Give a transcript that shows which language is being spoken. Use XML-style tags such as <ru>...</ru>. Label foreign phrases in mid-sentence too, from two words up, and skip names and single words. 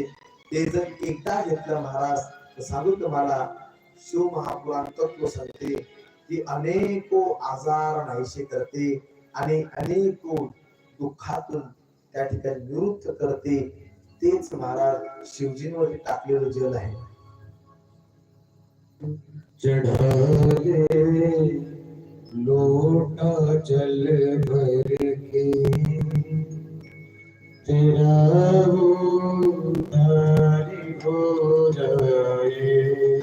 <mr>ते जर एकदा घेतलं महाराज तर सांगू तुम्हाला, शिव महापुराण तत्व सांगते की अनेको आजार नाहीसे करते आणि अनेको दुःखातून त्या ठिकाणी निवृत्त करते. तेच महाराज शिवजींवर टाकलेलं जल आहे.</mr> <hi>चढ़ाले लोटा जल भर के तेरा उद्धार हो जाए।</hi>